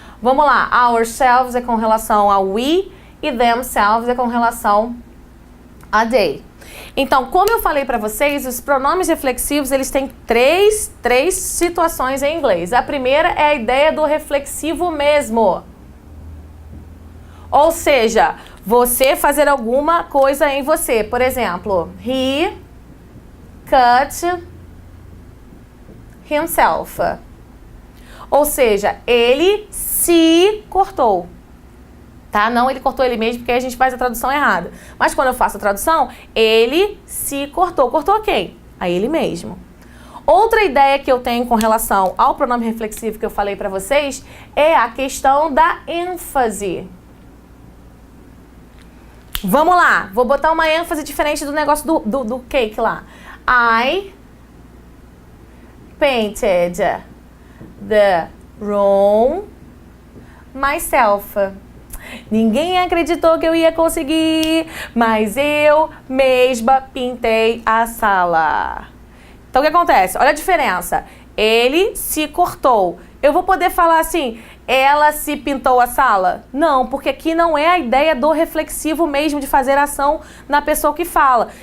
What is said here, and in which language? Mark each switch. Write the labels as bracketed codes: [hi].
[pt] Vamos lá, ourselves é com relação a we e themselves é com relação a they. Então, como eu falei para vocês, os pronomes reflexivos, eles têm três situações em inglês. A primeira é a ideia do reflexivo mesmo. Ou seja, você fazer alguma coisa em você. Por exemplo, [en] he cut himself. [pt] Ou seja, ele se cortou. Tá? Não ele cortou ele mesmo, porque aí a gente faz a tradução errada. Mas quando eu faço a tradução, ele se cortou. Cortou a quem? A ele mesmo. Outra ideia que eu tenho com relação ao pronome reflexivo que eu falei pra vocês é a questão da ênfase. Vamos lá, vou botar uma ênfase diferente do negócio do cake lá. [en] I painted the room myself. [pt] Ninguém acreditou que eu ia conseguir, mas eu mesma pintei a sala. Então o que acontece? Olha a diferença. Ele se cortou. Eu vou poder falar assim, ela se pintou a sala? Não, porque aqui não é a ideia do reflexivo mesmo de fazer ação na pessoa que fala.